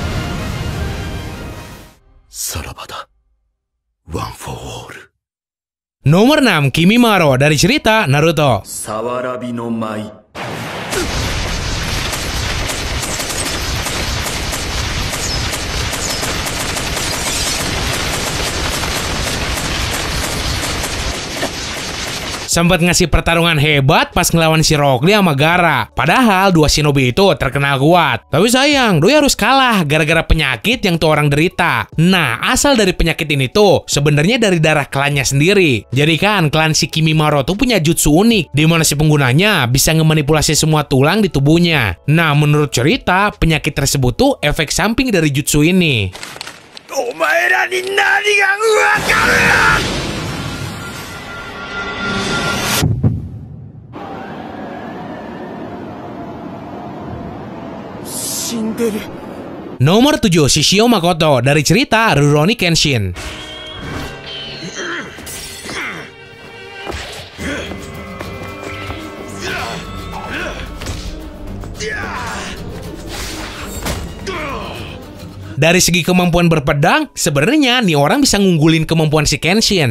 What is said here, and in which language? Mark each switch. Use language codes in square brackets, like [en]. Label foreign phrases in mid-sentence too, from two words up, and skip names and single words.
[id] Sarabada, One for All. Nomor 6, Kimimaro dari cerita Naruto. [ja] さわらびの舞 [id] Sempat ngasih pertarungan hebat pas ngelawan si Rock Lee sama Gaara. Padahal dua shinobi itu terkenal kuat. Tapi sayang, Doi harus kalah gara-gara penyakit yang tuh orang derita. Nah, asal dari penyakit ini tuh sebenarnya dari darah klannya sendiri. Jadi kan klan si Kimimaro tuh punya jutsu unik di mana si penggunanya bisa ngemanipulasi semua tulang di tubuhnya. Nah, menurut cerita, penyakit tersebut tuh efek samping dari jutsu ini. [ja] お前らに何が分かる? [id] Nomor 7, Shishio Makoto dari cerita Rurouni Kenshin. Dari segi kemampuan berpedang, sebenarnya nih orang bisa ngunggulin kemampuan si Kenshin.